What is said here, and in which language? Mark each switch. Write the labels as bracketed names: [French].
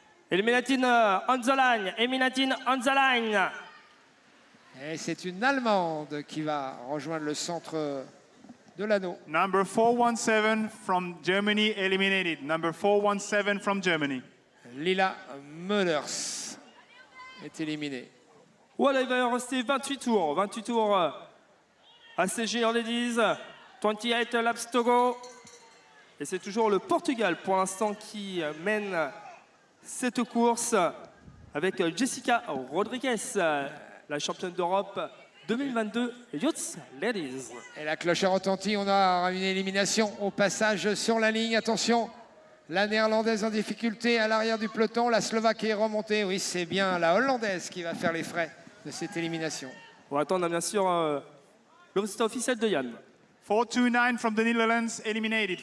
[English] Eliminating on the line. Eliminating on the line. [French] Et c'est une Allemande qui va rejoindre le centre de l'anneau. [English] Number 417 from Germany eliminated. Number 417 from Germany. [French] Lila Möllers est éliminée. Voilà, il va en rester 28 tours. 28 tours ACG en ladies. [English] 28 laps to go. [French] Et c'est toujours le Portugal pour l'instant qui mène cette course avec Jessica Rodriguez, la championne d'Europe 2022 Youth Ladies. Et la cloche a retenti, on a une élimination au passage sur la ligne. Attention, la Néerlandaise en difficulté à l'arrière du peloton, la Slovaque est remontée. Oui, c'est bien la Hollandaise qui va faire les frais de cette élimination. On va attendre bien sûr le résultat officiel de Yann. [English] 429 from the Netherlands eliminated.